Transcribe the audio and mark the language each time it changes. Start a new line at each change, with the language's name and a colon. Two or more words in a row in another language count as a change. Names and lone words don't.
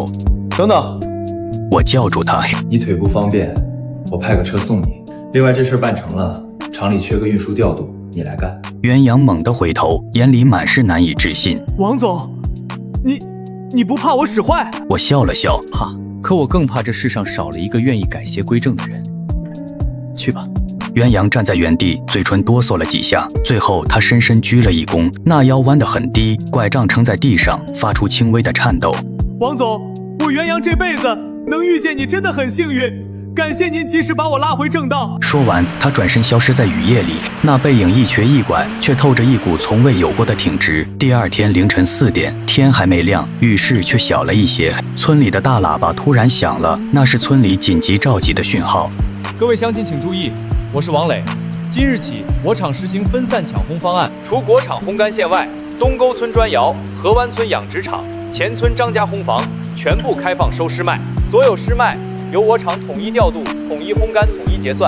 Chinese: 等等。我叫住他，你腿不方便，我派個車送你。另外這事辦成了，廠裡缺個運輸調度，你來幹。袁陽猛地回頭，眼裡滿是難以置信。王總，你不怕我使壞？我笑了笑，怕，可我更怕這世上少了一個願意改邪歸正的人。去吧。袁陽站在原地，嘴唇哆嗦了幾下，最後他深深鞠了一躬，那腰彎得很低，拐杖撐在地上，發出輕微的顫抖。王總，我袁陽這輩子能遇見你真的很幸運，感謝您及時把我拉回正道。說完，他轉身消失在雨夜裡，那背影一瘸一拐，卻透着一股從未有過的挺直。第二天凌晨4點，天還沒亮，雨勢卻小了一些。村裡的大喇叭突然響了，那是村裡緊急召集的訊號。各位鄉親請注意，我是王磊。今日起，我廠實行分散搶烘方案，除國廠烘乾線外，東溝村磚窯、河灣村養殖場、前村張家烘房全部開放收濕麥。所有濕麥由我廠統一調度、統一烘乾、統一結算。